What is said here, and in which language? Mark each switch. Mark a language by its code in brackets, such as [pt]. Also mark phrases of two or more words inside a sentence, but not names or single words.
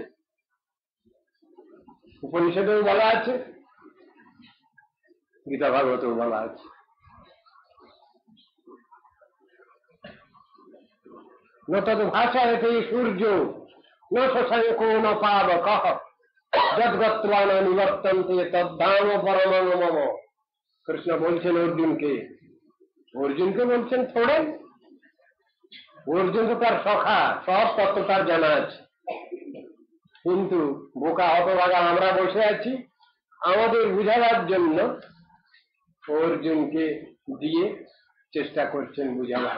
[bn] উপনিষদেও বলা আছে গীতা ভাগবত বলা আছে। [sa] ন তদ ভাষায়তে সূর্য ন শশাঙ্কো ন পাবকঃ যদ্গত্বা ন নিবর্তন্তে তদ্ধাম পরমং মম। [bn] কৃষ্ণ বলছেন অর্জুনকে, অর্জুনকে বলছেন থোড়ে, অর্জুন তো তার সখা, সব তত্ত্ব তার জানা আছে, কিন্তু বোকা হতভাগা আমরা বসে আছি আমাদের বুঝাবার জন্য অর্জুনকে দিয়ে চেষ্টা করছেন বুঝাবার।